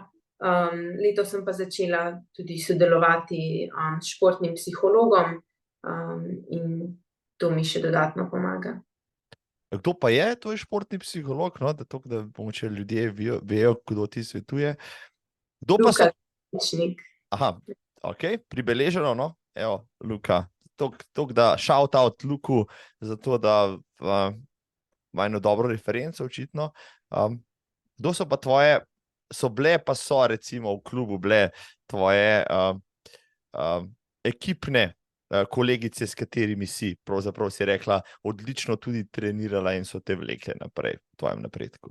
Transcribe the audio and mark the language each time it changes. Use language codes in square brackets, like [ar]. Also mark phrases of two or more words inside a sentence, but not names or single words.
[sl] Letos sem pa začela tudi sodelovati s športnim psihologom, in to mi še dodatno pomaga. Kdo pa je tvoj športni psiholog, no? Da mogoče ljudje vejo, kdo ti svetuje. Kdo pa so? Luka Zničnik. Aha, ok, pribeleženo, no? Evo, Luka, toliko da [en] shout out [sl] Luku, zato da ima eno dobro referenco očitno. Kdo so pa tvoje, so bile pa so recimo v klubu bile tvoje ekipne kolegice, s katerimi si, pravzaprav si rekla, odlično tudi trenirala in so te vlekle naprej v tvojem napredku?